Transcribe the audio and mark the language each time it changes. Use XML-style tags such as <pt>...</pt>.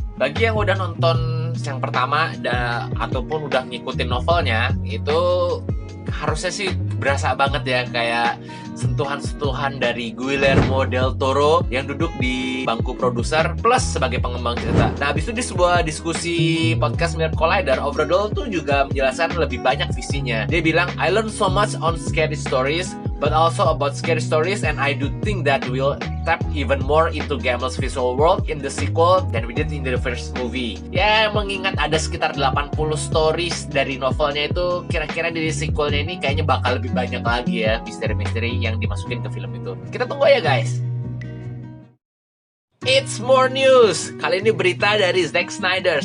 <id>Bagi yang udah nonton yang pertama ataupun udah ngikutin novelnya, itu harusnya sih berasa banget ya kayak sentuhan-sentuhan dari Guillermo del Toro yang duduk di bangku produser plus sebagai pengembang cerita. Nah, habis itu di sebuah diskusi podcast Mirror Collider, Ovredol tuh juga menjelaskan lebih banyak visinya. Dia bilang,</id> <en>I learned so much on scary stories, but also about scary stories, and I do think that we'll tap even more into Gamblers' visual world in the sequel than we did in the first movie.</en> <id>Ya, mengingat ada sekitar 80 stories dari novelnya itu, kira-kira di sequelnya ini kayaknya bakal lebih banyak lagi ya misteri-misteri yang dimasukin ke film itu. Kita tunggu ya guys.</id> <en>It's more news.</en> <id>Kali ini berita dari Zack Snyder.</id>